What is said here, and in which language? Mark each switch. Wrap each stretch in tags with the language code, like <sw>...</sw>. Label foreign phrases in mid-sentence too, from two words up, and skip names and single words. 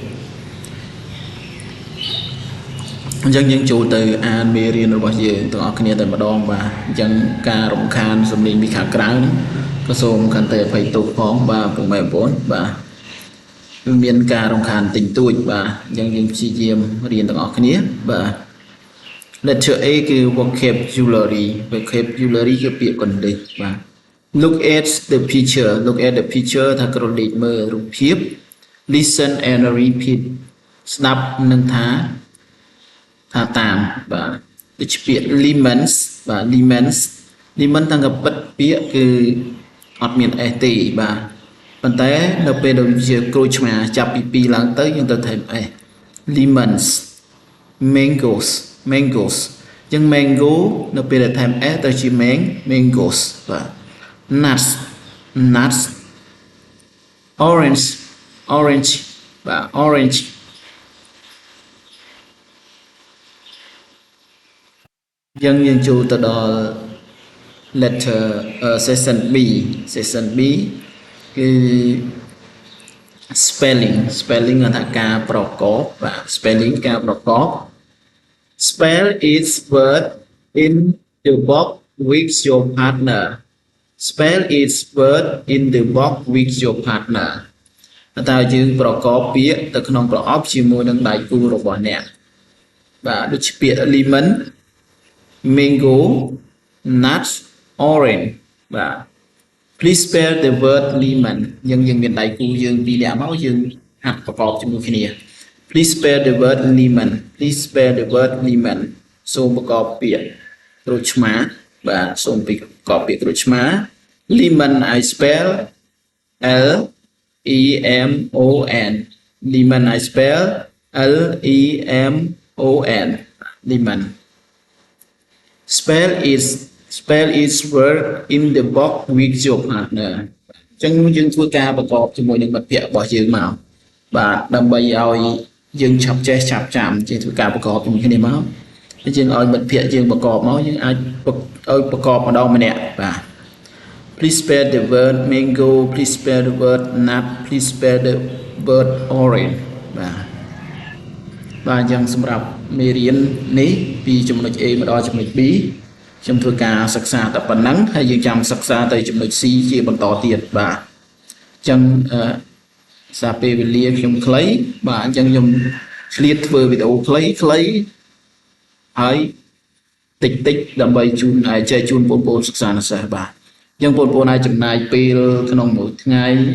<km>អញ្ចឹងយើងចូលទៅអានមេរៀនរបស់យើងទាំងអស់គ្នាតែម្ដងបាទអញ្ចឹងការរំខានសំឡេងពីខាងក្រៅក៏សូមខន្តីអភ័យទោស ផងបាទពុកម៉ែបងប្អូនបាទមានការរំខានតិចតួចបាទអញ្ចឹងយើងព្យាយាមរៀនទាំងអស់គ្នាបាទ letter A គឺ</km> <en>vocabulary vocabulary</en> <km>គឺពាក្យកណ្ដេសបាទ</km> <en>look at the picture</en> <km>ថាក្រឡេកមើលរូបភាព listen</km> <en>and repeat</en> <km>ស្ដាប់និងថាតាមបាទដូចជាពាក្យ lemons បាទ lemon តាំងកពិតពាក្យគឺអត់មាន s ទេបាទប៉ុន្តែនៅពេលដែលជាក្រូចឆ្មាចាប់ពី2ឡើងទៅយើងត្រូវថែម s</km> <en>lemons mangoes</en> <km>អញ្ចឹង mango នៅពេលដែលថែម s ទៅជា mangoes បាទ</km> <en>nuts orange</en> <km>បាទ orange យើងចូលទៅដល់</km> <en>letter section B</en> <km>គឺ spelling ថាការប្រកបបាទ spelling ការប្រ</km> <en>កប spell each word in the box with your partner spell each word in the box with your partner</en> <km>តើយើងប្រកបពាក្យទៅក្នុងប្រអប់ជាមួយនឹងដៃគូរបស់អ្នកបាទដូចជាពាក្យ</km> <en>lemon mango nuts orange</en> <km>បាទ</km> <en>please spell the word lemon</en> <km>យើងមានដៃគូយើងពីរនាក់មកយើងហាត់ប្រកបជាមួយគ្នា</km> <en>please spell the word lemon</en> <km>សូមប្រកបពាក្យក្រូចឆ្មាបាទសូមប្រកបពាក្យក្រូចឆ្មា</km> <en>lemon I spell L E M O N lemon I spell L E M O N lemon spell each word in the box with your partner</en> <km>អញ្ចឹងយើងធ្វើការប្រកបជាមួយនឹងមិត្តភ័ក្តិរបស់យើងមកបាទដើម្បីឲ្យយើងឆាប់ចេះឆាប់ចាំយើងធ្វើការប្រកបជាមួយគ្នាមកយើងឲ្យមិត្តភ័ក្តិយើងប្រកបមកយើងអាចឲ្យប្រកបម្ដងម្នាក់បាទ</km> <en>please spell the word mango please spell the word nut please spell the word orange</en> <km>បាទអញ្ចឹងសម្រាប់មេរៀននេះពីចំណុច A មកដល់ចំណុច B ខ្ញុំធ្វើការសិក្សាតែប៉ុណ្ណឹងហើយយើងចាំសិក្សាទៅចំណុច C ជាបន្តទៀតបាទអញ្ចឹងសារពេលវេលាខ្ញុំខ្លីបាទអញ្ចឹងខ្ញុំឆ្លៀតធ្វើវីដេអូខ្លីហើយតិចដើម្បីចែកជូនបងប្អូនសិក្សានិស្សិតបាទអញ្ចឹងបងប្អូនអាចចំណាយពេលក្នុងមួយថ្ងៃ</km>